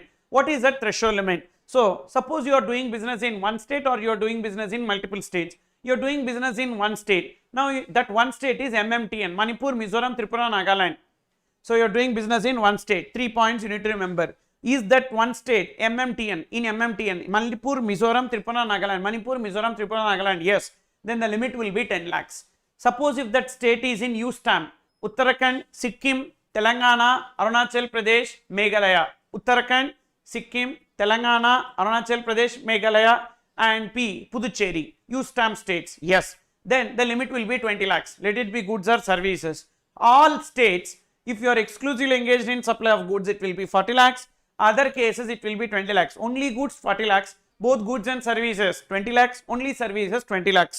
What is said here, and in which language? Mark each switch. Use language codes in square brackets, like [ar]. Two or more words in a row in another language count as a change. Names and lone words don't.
[en] What is that threshold limit? So suppose you are doing business in one state or you are doing business in multiple states. You are doing business in one state. Now that one state is MMTN, Manipur, Mizoram, Tripura, Nagaland. So you are doing business in one state. 3 points you need to remember. Is that one state MMTN? In MMTN, Manipur, Mizoram, Tripura, Nagaland. Manipur, Mizoram, Tripura, Nagaland. Yes. Then the limit will be 10 lakhs. Suppose if that state is in U stamp, Uttarakhand, Sikkim, Telangana, Arunachal Pradesh, Meghalaya. Uttarakhand, Sikkim, Telangana, Arunachal Pradesh, Meghalaya, and P, Puducherry. U stamp states. Yes. Then the limit will be 20 lakhs. Let it be goods or services. All states, if you are exclusively engaged in supply of goods, it will be 40 lakhs. Other cases, it will be 20 lakhs. Only goods 40 lakhs, both goods and services 20 lakhs, only services 20 lakhs.